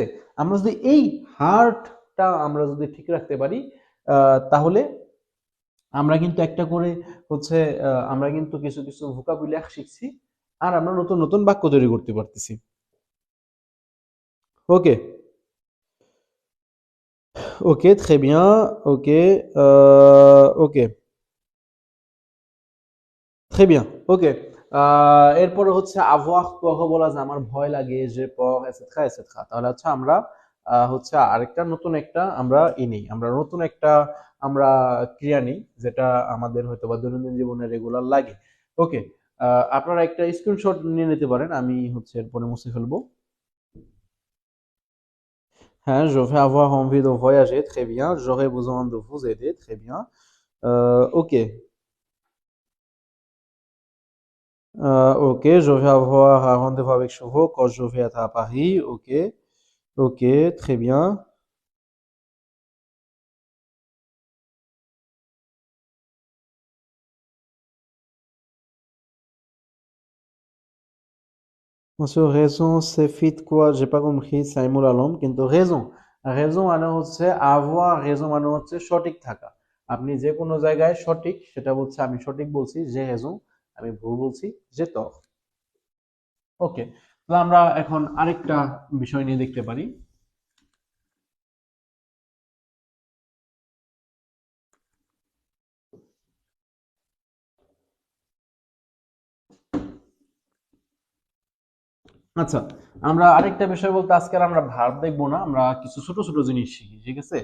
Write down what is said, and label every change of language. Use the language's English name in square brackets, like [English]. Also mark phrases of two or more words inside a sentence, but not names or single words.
[Bangla] আমরা যদি এই হার্টটা আমরা যদি ঠিক রাখতে পারি, তাহলে আমরা কিন্তু একটা করে হচ্ছে আমরা কিন্তু কিছু কিছু ভোকাবুলারি শিখছি, আর আমরা নতুন নতুন বাক্য তৈরি করতে পারতেছি। ওকে, ওকে, [French] très bien, [Bangla] ওকে, ওকে, [French] très bien, [Bangla] ওকে। এরপরে হচ্ছে আবহাওয়া পহ বলা যায় আমার ভয় লাগে, যে পহ এসেট্রা এসেট্রা, তাহলে হচ্ছে আমরা হচ্ছে আরেকটা নতুন একটা আমরা আমরা নতুন একটা আমরা ক্রিয়া নিই, যেটা আমাদের হয়তো বা দৈনন্দিন জীবনে রেগুলার লাগে। ওকে, আপনারা একটা স্ক্রিনশট নিয়ে নিতে পারেন, আমি হচ্ছে এরপরে মুছে ফেলবো। হ্যাঁ, [French] je vais avoir envie de voyager, très bien, j'aurais besoin de vous aider, très bien. Ok. Ok, je vais avoir un rendez-vous avec Chauveau quand je vais être à Paris. Ok, ok, très bien. Monsieur, raison, c'est fit quoi? J'ai pas compris, [Bangla] সাইমুল আলম। কিন্তু raison, raison মানে হচ্ছে [French] avoir raison [Bangla] মানে হচ্ছে সঠিক থাকা। আপনি যে কোনো জায়গায় সঠিক, সেটা বলছে আমি সঠিক বলছি যে raison, আমি ভুল বলছি যে tort। ওকে, তো আমরা এখন আরেকটা বিষয় নিয়ে দেখতে পারি। আচ্ছা, আমরা আরেকটা বিষয় বলতে আজকে আর আমরা ভার্ব দেখবো না, আমরা কিছু ছোট ছোট জিনিস শিখি, ঠিক আছে।